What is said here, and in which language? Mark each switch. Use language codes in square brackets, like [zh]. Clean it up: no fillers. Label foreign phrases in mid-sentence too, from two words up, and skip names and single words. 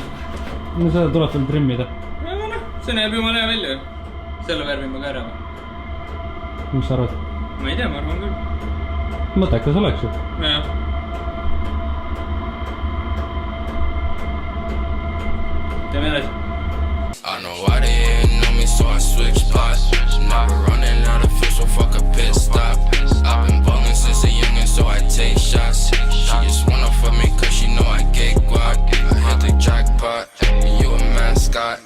[et] No seda tuleb veel trimmida. Ja noh, see näeb jumala hea välja. Selle värvime ka ära. Mis sa arvad? Ma ei tea, ma arvan küll. Mõttekas oleks ju. Ja. Teeme edasi. [en] I know why they ain't know me, so I switch spots. Now we're running out of fuel, so fuck a pit stop. I've been ballin' since a youngin', so I take shots. She just wanna fuck me cause she know I get guac. I hit the jackpot, you a mascot.